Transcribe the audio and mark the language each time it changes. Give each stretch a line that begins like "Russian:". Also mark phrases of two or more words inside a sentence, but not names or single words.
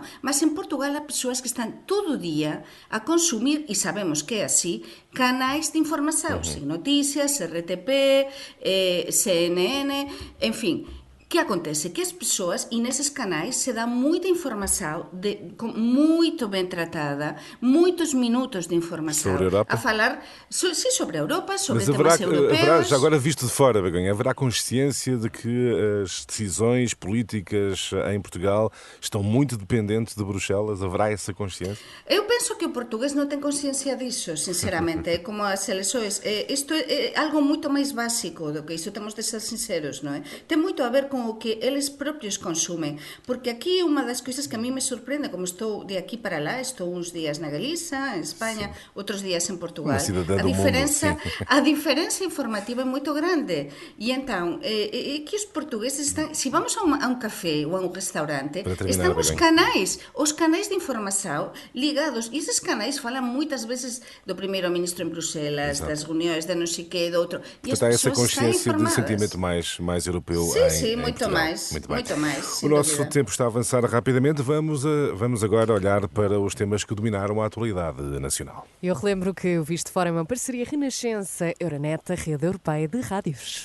Galician: Mas en Portugal há persoas que están todo o día a consumir, e sabemos que é así, canais de información, Sin Noticias, RTP, CNN, en fin. Que acontece? Que as persoas, e neses canais, se dá moita información moito ben tratada, moitos minutos de informação.
Portuguese: Sobre a Europa?
Galician: A falar, sobre a Europa, sobre temas europeus.
Portuguese: Já agora visto de fora, Begonha, haverá consciência de que as decisões políticas em Portugal estão muito dependentes de Bruxelas? Haverá essa consciência?
Galician: Eu penso que o portugués non ten consciencia disso, sinceramente.
Portuguese: É como as eleições.
Galician: Isto é algo moito máis básico do que isto, temos de ser sinceros, non é? Ten moito a ver con o que eles propios consumen, porque aquí unha das coisas que a mí me sorprende, como estou de aquí para lá, estou uns días na Galiza, en España, outros días en Portugal, a diferenza informativa é moito grande, e entón é que os portugueses están, se vamos a un café ou a un restaurante, están os canais de información ligados, e esses canais falan moitas veces do primeiro-ministro en Bruxelas, das reunións de non sei que, do outro, e as
Portuguese: Portanto, há essa
Galician: persoas están
Portuguese: consciência de
Galician: informadas.
Portuguese: sentimento mais europeu. Sim, muito mais. O nosso tempo está a avançar rapidamente. Vamos agora olhar para os temas que dominaram a atualidade nacional. Eu relembro que o Visto Fora é uma parceria Renascença Euronet, a rede europeia de rádios.